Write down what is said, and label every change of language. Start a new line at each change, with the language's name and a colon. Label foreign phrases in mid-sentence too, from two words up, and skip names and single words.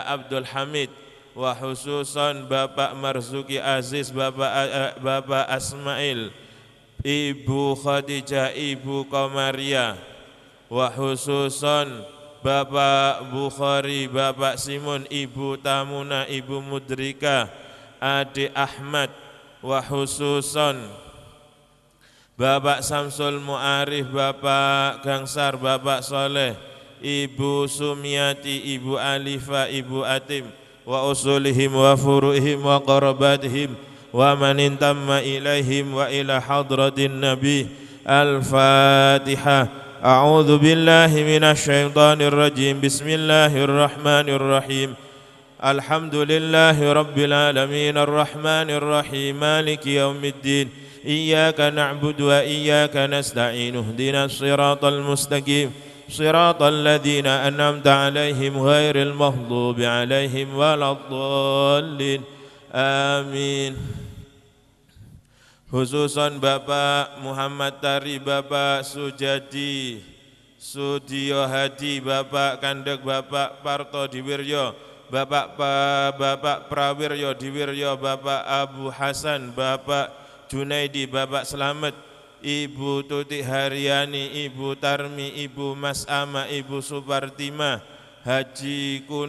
Indonesian: Abdul Hamid,
Arabic: وخصوصا
Indonesian: Bapak Marzuki Aziz, Bapak Asmail, Ibu Khadijah, Ibu Komaria,
Arabic: وخصوصا
Indonesian: Bapak Bukhari, Bapak Simun, Ibu Tamuna, Ibu Mudrika, Adik Ahmad,
Arabic: وخصوصا
Indonesian: Bapak Samsul Mu'arif, Bapak Gangsar, Bapak Soleh, Ibu Sumiati, Ibu Alifa, Ibu Atim,
Arabic: وأصولهم وفروعهم وقراباتهم ومن انتمى إليهم وإلى حضرة النبي. الفاتحة. أعوذ بالله من الشيطان الرجيم. بسم الله الرحمن الرحيم. الحمد لله رب العالمين الرحمن الرحيم مالك يوم الدين إياك نعبد وإياك نستعين اهدنا الصراط المستقيم صراط الذين أنعمت عليهم غير المغضوب عليهم ولا الضالين. آمين. خصوصا
Indonesian: Bapak Muhammad Tari, Bapak Sujadi Sudiyo Hadi, Bapak Kandek, Bapak Parto Diwiryo, Bapak Prawiryo Diwiryo, Bapak Abu Hasan, Bapak Junaidi, Bapak Slamet, Ibu Tuti Haryani, Ibu Tarmi, Ibu Mas Ama, Ibu Supartima, Haji